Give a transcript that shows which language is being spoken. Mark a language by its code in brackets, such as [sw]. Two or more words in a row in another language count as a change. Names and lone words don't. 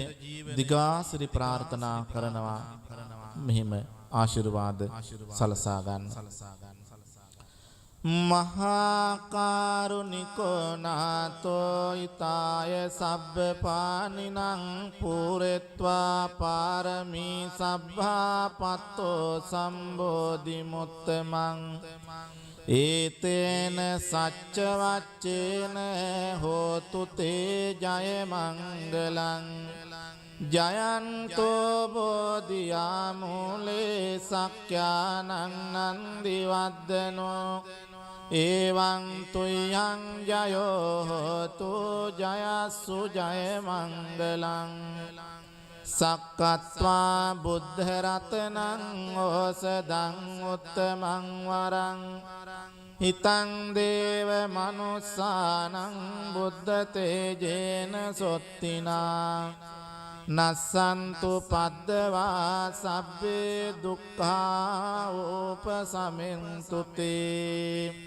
[si] දිගාසිරි ප්‍රාර්ථනා කරනවා මෙහිම ආශිර්වාද සලසා ගන්න [pi] මහාකාරුණිකෝ නාතෝ ඊතාය සබ්බ පානිනං පූරෙත්වා පාරමී සබ්බා පත්තෝ සම්බෝධි මුත්තමං ඒතේන සච්ච වච්චේන හෝතු තේ ජය මංගලං ජයන්තෝ බෝධියා මූලේ සක්ඛ්‍යානං නන්දි වද්දනෝ එවං තුයං ජයෝ හෝතු ජයස්සු ජය මංගලං සක්කත්වා බුද්ධ රතනං ඕසදං උත්තමං වරං හිතං දේව මනුස්සානං බුද්ධ තේජේන සොත්තිනා නස්සන්තු පද්දවා සබ්බේ දුක්ඛා උපසමෙන්තු තේ